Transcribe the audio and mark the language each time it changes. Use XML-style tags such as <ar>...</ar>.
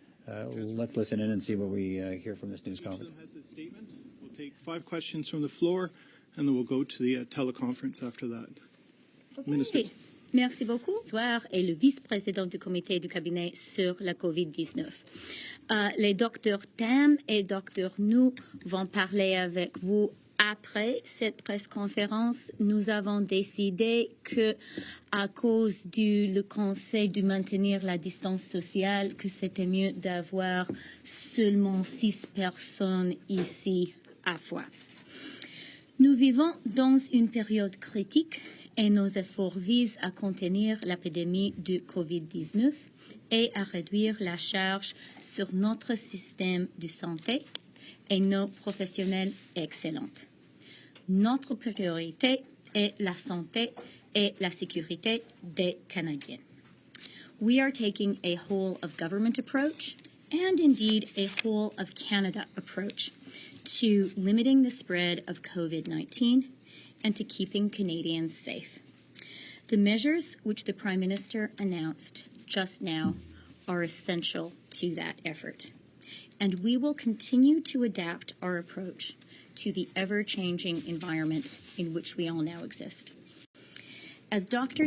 <en>Let's listen in and see what we hear from this news conference. We'll take 5 questions from the floor, and then we'll go to the teleconference after that. Okay. Minister.</en> <fr>Merci beaucoup. Bonsoir, est le vice-président du comité du cabinet sur la COVID-19. Les docteurs Tam et docteur Nou vont parler avec vous après cette presse-conférence. Nous avons décidé que, à cause du conseil de maintenir la distance sociale, que c'était mieux d'avoir seulement 6 personnes ici à la fois. Nous vivons dans une période critique et nos efforts visent à contenir l'épidémie de COVID-19 et à réduire la charge sur notre système de santé et nos professionnels excellents. Notre priorité est la santé et la sécurité des Canadiens.</fr> <en>We are taking a whole-of-government approach and indeed a whole-of-Canada approach to limiting the spread of COVID-19 and to keeping Canadians safe. The measures which the Prime Minister announced just now are essential to that effort, and we will continue to adapt our approach to the ever-changing environment in which we all now exist. As Dr.</en>